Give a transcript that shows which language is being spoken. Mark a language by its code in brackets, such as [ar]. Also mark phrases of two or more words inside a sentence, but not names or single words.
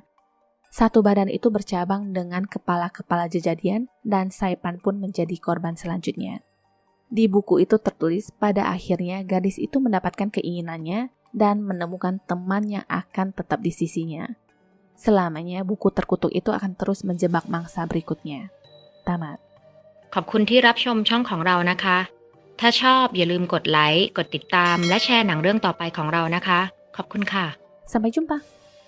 [id] Satu badan itu bercabang dengan kepala-kepala jejadian dan Saipan pun menjadi korban selanjutnya. Di buku itu tertulis pada akhirnya gadis itu mendapatkan keinginannya dan menemukan teman yang akan tetap di sisinya. Selamanya buku terkutuk itu akan terus menjebak mangsa berikutnya. Tamat. [th] ขอบคุณที่รับชมช่องของเรานะคะ ถ้าชอบอย่าลืมกดไลค์ กดติดตาม และแชร์หนังเรื่องต่อไปของเรานะคะ ขอบคุณค่ะ [id] Sampai jumpa.